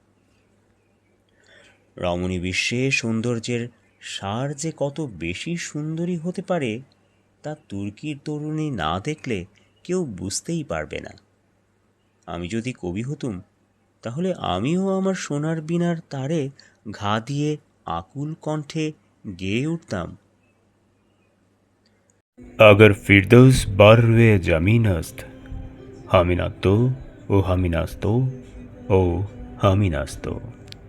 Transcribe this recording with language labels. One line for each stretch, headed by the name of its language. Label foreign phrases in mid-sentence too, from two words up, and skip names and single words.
Bangla: রমণী বিশ্বে সৌন্দর্যের সার যে কত বেশি সুন্দরী হতে পারে, তা তুর্কির তরুণী না দেখলে কেউ বুঝতেই পারবে না। আমি যদি কবি হতুম, তাহলে আমিও আমার সোনার বীণার তারে ঘা দিয়ে আকুল কণ্ঠে গেয়ে উঠতাম,
Persian: اگر فردوس بر روی زمین است همین است و همین است و همین است